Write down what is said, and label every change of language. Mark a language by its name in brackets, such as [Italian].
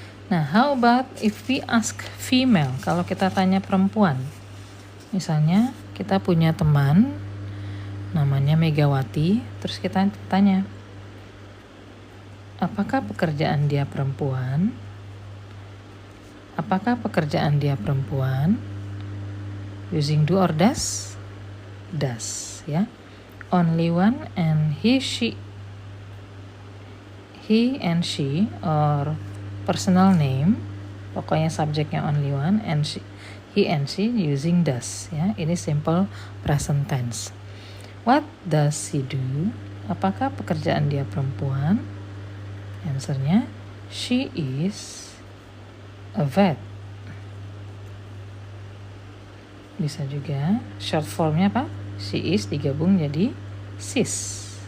[English] Nah, how about if we ask female? [Indonesian] Kalau kita tanya perempuan, misalnya kita punya teman namanya Megawati, terus kita tanya, apakah pekerjaan dia perempuan? Apakah pekerjaan dia perempuan? [English] Using do or does? Does, ya. Only one and he and she or personal name, [Indonesian] pokoknya subjeknya [English] only one, and he and she using does, ya. Ini simple present tense. What does he do? [Indonesian] Apakah pekerjaan dia perempuan? [English] Answernya, she is a vet. [Indonesian] Bisa juga short formnya apa? She is digabung jadi sis.